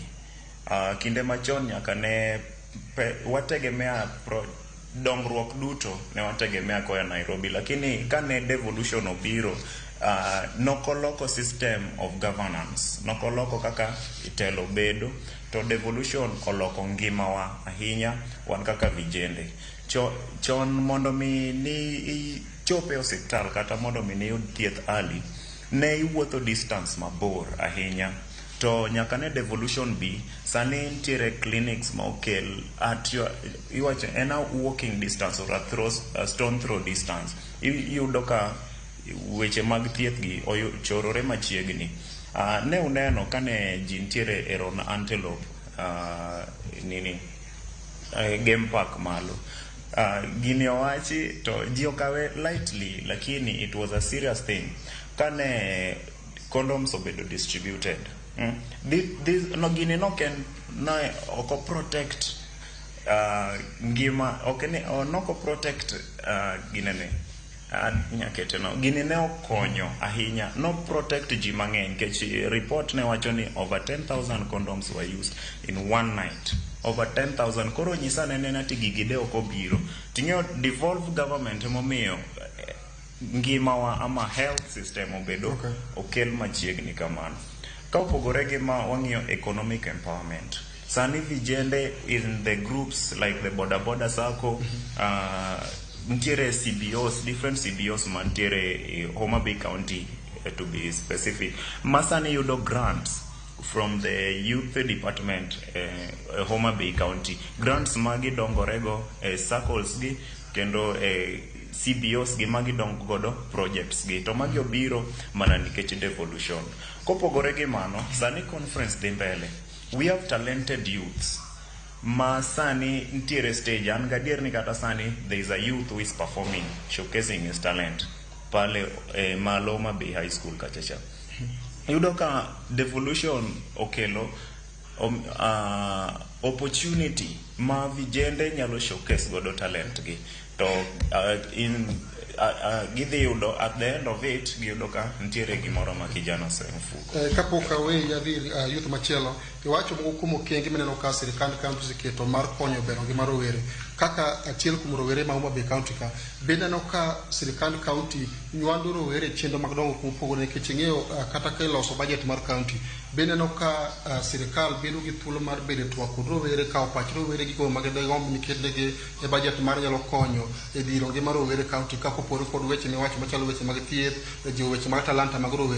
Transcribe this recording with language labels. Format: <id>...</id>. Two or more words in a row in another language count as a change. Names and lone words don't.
<luo>Kinde machon nyaka ne wategemea dongruok duto ne wategemea koya Nairobi, lakini kane devolution obiro nokoloko</luo> <en>system of governance,</en> <luo>nokoloko kaka itelo bedo, to devolution oloko ngimawa ahinya wan kaka vijende. Chon mondo mi ni chope hospital kata mondo mi ni yud thieth ali ne iwuotho distance mabor ahinya, to nyaka ne devolution bi sani nitiere clinics ma okel at iwacho en</luo> <en>a walking distance or a stone throw distance.</en> <luo>Iyudo ka weche mag thieth gi ochorore machiegni. Ne uneno kane ji nitiere e Ron Antelope game park malo. Gini owachi to ji okawe lightly, lakini</luo> <en>it was a serious thing</en> <luo>kane condoms obedo distributed. No gini no ken na oko protect ngima noko protect ginene nyakete no gini ne okonyo ahinya, no protect ji mang'eny kech report ne wacho ni</luo> <en>over 10,000 condoms were used in one night.</en> <luo>Over 10,000 koro nyisa nene ati gigide oko biro tinyo</luo> <en>devolve government</en> <luo>momiyo ngimawa ama</luo> <en>health system</en> <luo>obedo okel machiegni kamano. Ka opogore gi ma wang'iyo</luo> <en>economic empowerment,</en> <luo>sani vijende</luo> <en>in the groups like the boda sacco,</en> <luo>ntiere CBOs,</luo> <en>different CBOs</en> <luo>mantiere Homa Bay County,</luo> <en>to be specific,</en> <luo>masani yudo grants from the</luo> <en>youth department</en> <luo>Homa Bay County. Grants magi dongorego circles gi kendo CBOs gi magi dong godo projects gi to magi obiro mana nikech devolution. Kopogore gi mano, sani conference dhi mbele.</luo> <en>We have talented youths.</en> <luo>Ma sani ntiere stage, an gadier ni kata sani</luo> <en>there is a youth who is performing, showcasing his talent pale Homa Bay High School kachacha.</en> <luo>Yudo ka devolution okelo opportunity ma vijende nyalo showcase godo talent gi to gidhi yudo</luo> <en>at the end of it</en> <luo>giyudo ka ntiere gimoro ma kijana osemfuko. Kapok awe yadhi youth machielo, iwacho moko kuom okenge mineno ka sirikand kaunti oseketo mar konyo bero ngima rowere kaka achiel kuom rowere ma Homa Bay County ka, bende no ka sirikand kaunti nywando rowere chenro mag dongo kupogore nikech ng'eyo kata ka iloso budget mar kaunti, bende no ka sirikal bedo gi thuolo mar bedo twak kod rowere ka opach rowere gigo mag gombo nikedegi e budget mar nyalo konyo e dhiro ngima rowere kaunti ka kopore kod weche miwacho machalo weche mag thieth, jiwo weche mag talanta mag rowere.</luo>